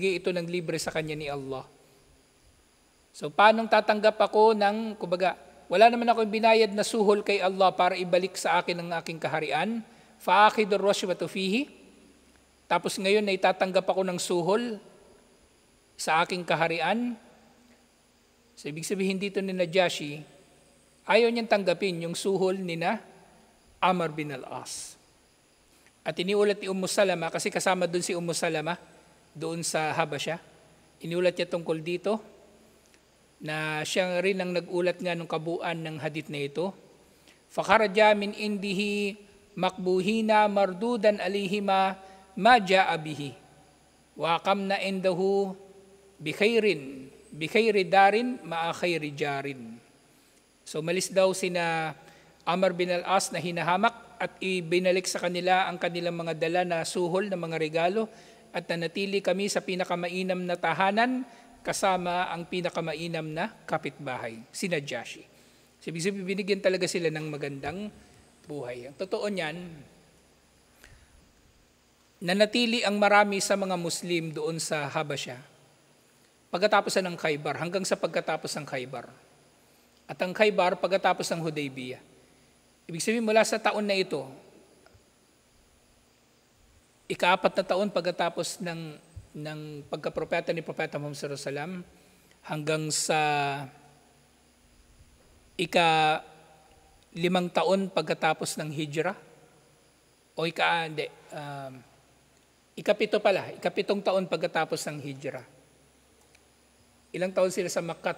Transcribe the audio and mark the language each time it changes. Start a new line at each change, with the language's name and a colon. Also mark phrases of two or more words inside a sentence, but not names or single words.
Filipino: Ibinigay ito ng libre sa kanya ni Allah. So paano tatanggap ako ng, kumbaga, wala naman ako binayad na suhol kay Allah para ibalik sa akin ang aking kaharian.
Arabic: فآخذ الرشوة فيه.
Filipino: Tapos ngayon na itatanggap ako ng suhol sa aking kaharian. So ibig sabihin dito ni Najashi, ayaw niyang tanggapin yung suhol ni na Amr bin al-As. At iniulat ni Ummu Salama, kasi kasama doon si Ummu Salama, doon sa Habasha. Iniulat niya tungkol dito, na siya rin ang nag-ulat nga ng kabuuan ng hadith na ito.
Arabic: فخرجا من عنده مقبوحين مردودا عليهما ما جاءا به. وأقمنا عنده بخير دار مع خير جار.
Filipino: So malis daw sina Amr bin al-As na hinahamak at ibinalik sa kanila ang kanilang mga dala na suhol na mga regalo at nanatili kami sa pinakamainam na tahanan kasama ang pinakamainam na kapitbahay, si Najashi. So, binigyan talaga sila ng magandang buhay. Ang totoo niyan, nanatili ang marami sa mga Muslim doon sa Habasha pagkatapos ng Khaybar, hanggang sa pagkatapos ng Khaybar. At ang Khaybar pagkatapos ng Hudaybiyah. Ibig sabihin mula sa taon na ito, ika-4 na taon pagkatapos ng pagkapropeta ni Propeta Muhammad
Arabic: صلى الله عليه وسلم
Filipino: hanggang sa ika-5 taon pagkatapos ng hijrah o ika-7 taon pagkatapos ng hijrah. Ilang taon sila sa Makkah?